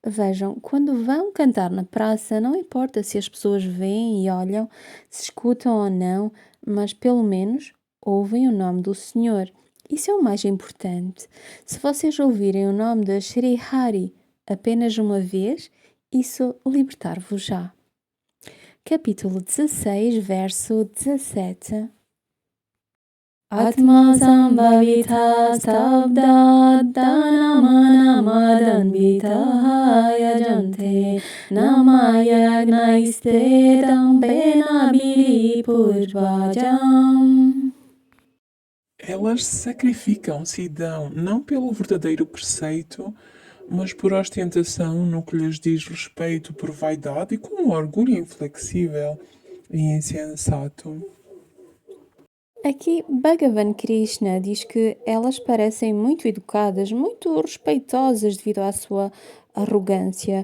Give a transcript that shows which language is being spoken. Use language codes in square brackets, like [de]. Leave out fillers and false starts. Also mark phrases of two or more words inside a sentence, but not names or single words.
[pt] Vejam, quando vão cantar na praça, não importa se as pessoas veem e olham, se escutam ou não, mas pelo menos ouvem o nome do Senhor. Isso é o mais importante. Se vocês ouvirem o nome de Shri Hari apenas uma vez, isso libertar-vos-á. Capítulo 16, verso 17. [sa] Atma sambhavita stabda danamanamadhanvita yajante namayagnaiste dambena purvajam. [pt] Elas sacrificam-se e dão não pelo verdadeiro preceito, mas por ostentação no que lhes diz respeito, por vaidade e com um orgulho inflexível e insensato. Aqui Bhagavan Krishna diz que elas parecem muito educadas, muito respeitosas devido à sua arrogância.